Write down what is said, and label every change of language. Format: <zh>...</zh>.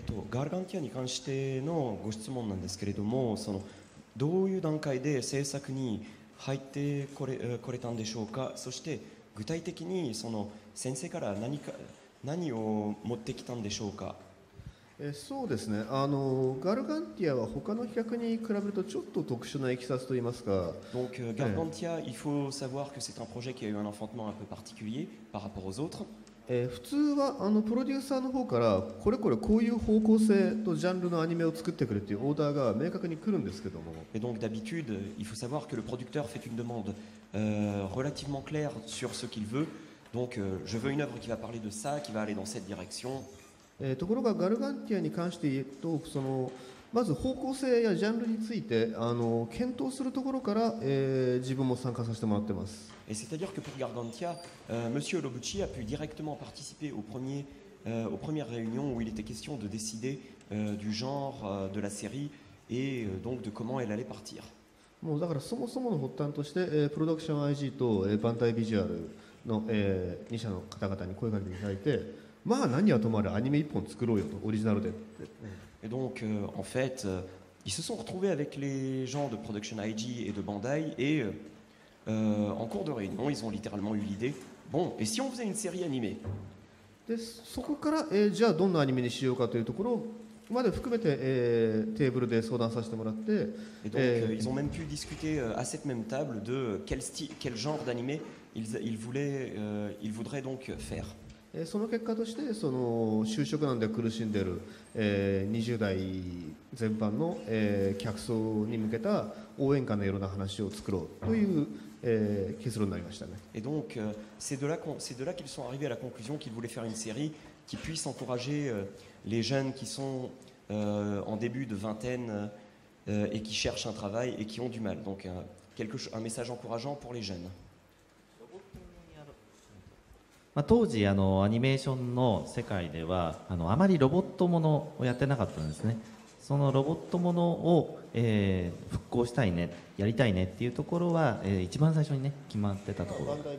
<ja>ガルガンティアに関してのご質問なんですけれども、どういう段階で制作に入ってこれたんでしょうか。そして具体的に先生から何を持ってきたんでしょうか。そうですね、ガルガンティアは他の企画に比べるとちょっと特殊な経緯といいますか。</ja> <fr>Donc Gargantia, il faut savoir que c'est un projet qui a eu un enfantement un peu particulier par rapport aux autres.</fr> <ja>普通はプロデューサーの方からこれこういう方向性とジャンルのアニメを作ってくれというオーダーが明確に来るんですけども。</ja> <fr>Et donc d'habitude, il faut savoir que le producteur fait une demande relativement claire sur ce qu'il veut. Donc je veux une œuvre qui va parler de ça, qui va aller dans cette direction.</fr> <ja>ところがガルガンティアに関して言うとまず方向性やジャンルについて検討するところから、自分も参加させてもらってます。</ja> <fr>Et c'est-à-dire que pour Gargantia, Monsieur Lobucci a pu directement participer aux premières réunions où il était question de décider du genre de la série et donc de comment elle allait partir.</fr> <ja>もうだからそもそもの発端として、プロダクション IG と、バンタイビジュアルの、2社の方々に声かけていただいて、まあ何はともあれアニメ1本作ろうよと、オリジナルでって。</ja> <fr>Et donc en fait, ils se sont retrouvés avec les gens de Production IG et de Bandai et en cours de réunion, ils ont littéralement eu l'idée, bon, et si on faisait une série animée?</fr> <ja>でそこから、じゃあどんなアニメにしようかというところまで含めて、テーブルで相談させてもらって、</ja> <fr>Et donc, ils ont même pu discuter à cette même table de quel genre d'animé ils voudraient donc faire.</fr> <ja>その結果としてその就職難で苦しんでいる、20代全般の、客層に向けた応援歌のような話を作ろうという、結論になりましたね。</ja> <fr>Et donc, c'est de là qu'ils sont arrivés à la conclusion qu'ils voulaient faire une série qui puisse encourager les jeunes qui sont en début de vingtaine et qui cherchent un travail et qui ont du mal. Donc, un message encourageant pour les jeunes.</fr> <ja>当時アニメーションの世界ではあまりロボットものをやってなかったんですね。そのロボットものを、復興したいね、やりたいねっていうところは、一番最初にね決まってたところ。</ja>